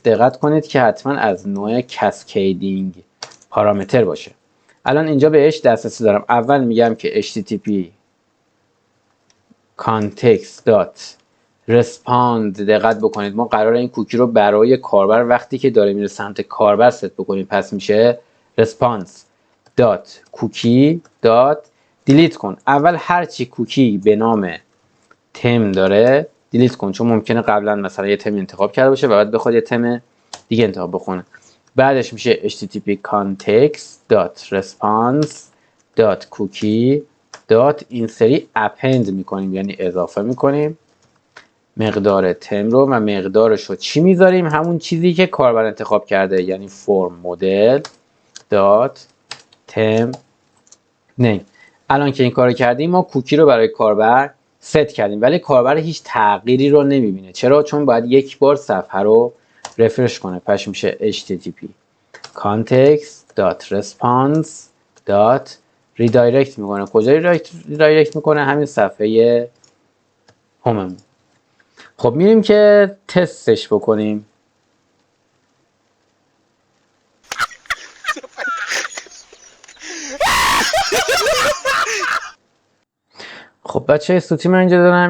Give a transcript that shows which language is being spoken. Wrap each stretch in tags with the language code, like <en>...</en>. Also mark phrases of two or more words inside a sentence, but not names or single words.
<fa>دقت کنید که حتما از نوع</fa> <en>cascading parameter</en> <fa>باشه. الان اینجا بهش دسترسی دارم. اول میگم که</fa> <en>HTTP context.respond.</en> <fa>دقت بکنید ما قرار این کوکی رو برای کاربر وقتی که داره میره سمت کاربر ست بکنیم. پس میشه response.cookie.delete کن. اول هرچی کوکی به نام تم داره دیلیت کن، چون ممکنه قبلا مثلا یه تم انتخاب کرده باشه و بعد بخواد یه تم دیگه انتخاب بکنه. بعدش میشه</fa> <en>http context.response.cookie.</en> <fa>این سری اپند میکنیم یعنی اضافه میکنیم مقدار تم رو و مقدارش رو چی میذاریم؟ همون چیزی که کاربر انتخاب کرده، یعنی</fa> <en>form model dot theme name.</en> <fa>الان که این کارو کردیم ما کوکی رو برای کاربر ست کردیم ولی کاربر هیچ تغییری رو نمیبینه. چرا؟ چون باید یک بار صفحه رو رفرش کنه. پس میشه</fa> <en>http context.response.redirect</en> <fa>میکنه. کجا ریدایرکت میکنه؟ همین صفحه هوممون. خب میریم که تستش بکنیم. خب بچه سوتی من اینجا دارم.</fa>